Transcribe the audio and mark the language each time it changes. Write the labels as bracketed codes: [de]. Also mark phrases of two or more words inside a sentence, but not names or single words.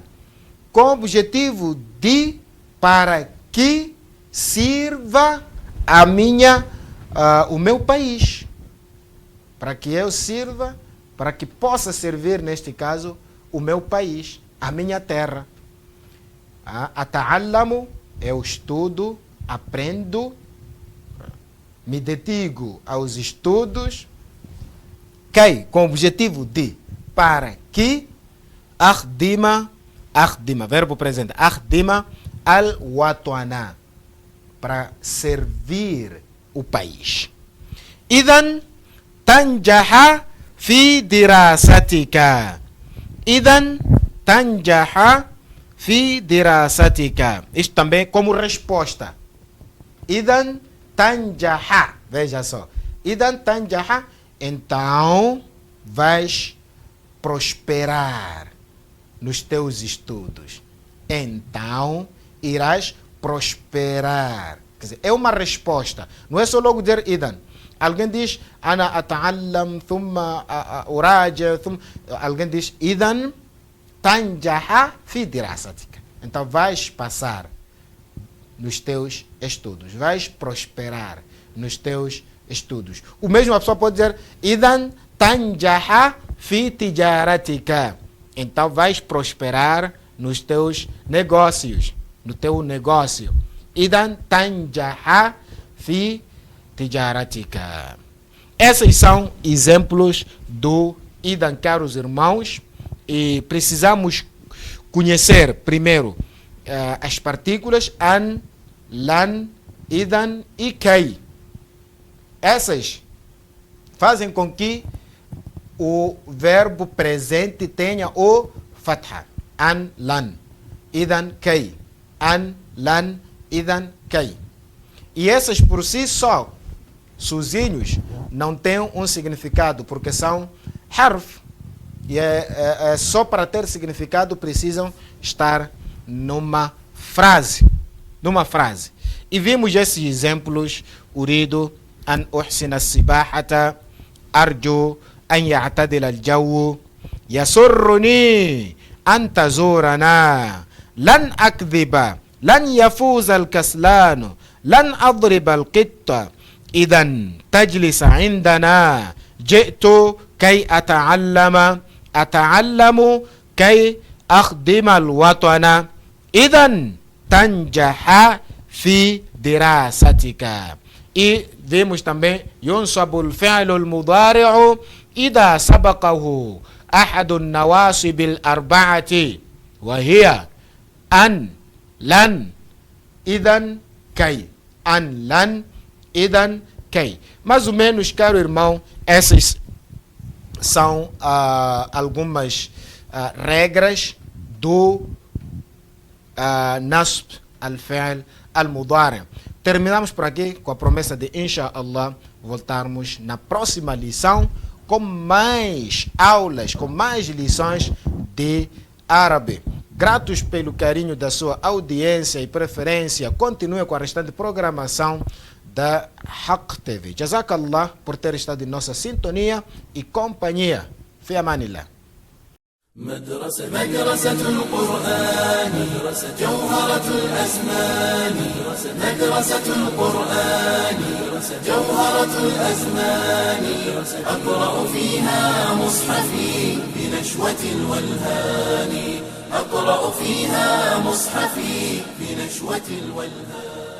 [pt] Com o objetivo de, para que sirva a o meu país. Para que eu sirva, para que possa servir, neste caso, o meu país, a minha terra. Ata'allamu, eu estudo, aprendo, me dedico aos estudos, com o objetivo de, para que, akhdima, verbo presente, [ar] أخدم الوطن, [pt] para servir o país. [ar] إذن تنجح في دراستك. إذن تنجح في دراستك. [pt] Isto também como resposta. [ar] إذن تنجح. [pt] Veja só. [ar] إذن تنجح. [pt] Então vais prosperar nos teus estudos. Então irás prosperar. Quer dizer, é uma resposta. Não é só logo dizer idan. Alguém diz, [ar] أنا أتعلم، ثم أراجع, [pt] alguém diz, [ar] إذن تنجح في دراستك. [pt] Então vais passar nos teus estudos. Vais prosperar nos teus estudos. O mesmo a pessoa pode dizer, [ar] إذن تنجح في تجارتك. [pt] Então vais prosperar nos teus negócios. No teu negócio. [ar] إذن تنجح في تجارتك. [pt] Esses são exemplos do idan, caros irmãos, e precisamos conhecer primeiro as partículas [ar] أن، لن, [pt] idan e kai. Essas fazem com que o verbo presente tenha o fatha. [ar] أن، لن، إذن، كي. أن، لن، إذن، كي. [pt] E essas por si só, sozinhos, não têm um significado, porque são harf. E só para ter significado precisam estar numa frase. E vimos esses exemplos, [ar] أريد أن أحسن السباحة، أرجو أن يعتدل الجو، يسرني أن تزورنا, لن أكذب، لن يفوز الكسلان، لن أضرب القط، إذن تجلس عندنا، جئت كي أتعلم كي أخدم الوطن، إذن تنجح في دراستك. [pt] E vemos também [ar] ينصب الفعل المضارع إذا سبقه أحد النواصب الأربعة وهي أن، لن، إذن، كي. أن، لن، إذن، كي. [pt] Mais ou menos, caro irmão, essas são algumas regras do [ar] نصب الفعل المضارع. [pt] Terminamos por aqui com a promessa de, inshallah, voltarmos na próxima lição com mais aulas, com mais lições de árabe. Gratos pelo carinho da sua audiência e preferência. Continue com a restante programação da Haq TV. Jazakallah por ter estado em nossa sintonia e companhia. [ar] في أمان الله. مدرسة القرآن جوهرة الأزمان مدرسة القرآن جوهرة الأزمان أقرأ فيها مصحفي بنشوة الولهان أقرأ فيها مصحفي بنشوة الولهان.